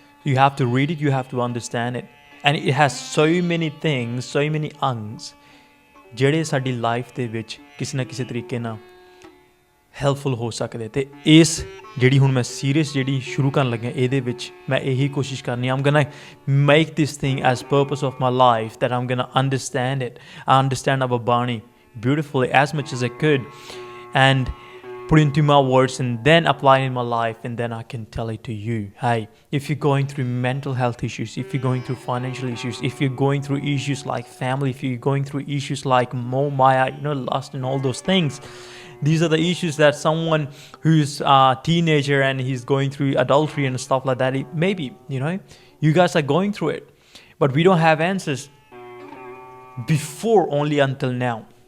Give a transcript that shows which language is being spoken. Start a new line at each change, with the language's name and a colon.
English: You have to read it, you have to understand it, and it has so many things, so many angs
Punjabi: ਜਿਹੜੇ ਸਾਡੀ life ਦੇ ਵਿੱਚ ਕਿਸੇ ਨਾ ਕਿਸੇ ਤਰੀਕੇ ਨਾਲ ਹੈਲਪਫੁਲ ਹੋ ਸਕਦੇ। ਅਤੇ ਇਸ ਜਿਹੜੀ ਹੁਣ ਮੈਂ ਸੀਰੀਜ਼ ਜਿਹੜੀ ਸ਼ੁਰੂ ਕਰਨ ਲੱਗਿਆ, ਇਹਦੇ ਵਿੱਚ ਮੈਂ ਇਹੀ ਕੋਸ਼ਿਸ਼ ਕਰਨੀ,
English: I'm gonna make this thing as purpose of my life, that I'm gonna understand it, I understand our Bani beautifully as much as I could, and put into my words and then apply it in my life, and then I can tell it to you. Hey, if you're going through mental health issues, if you're going through financial issues, if you're going through issues like family, if you're going through issues like Maya, lust and all those things, these are the issues that someone who's a teenager and he's going through adultery and stuff like that, maybe, you guys are going through it, but we don't have answers before, only until now.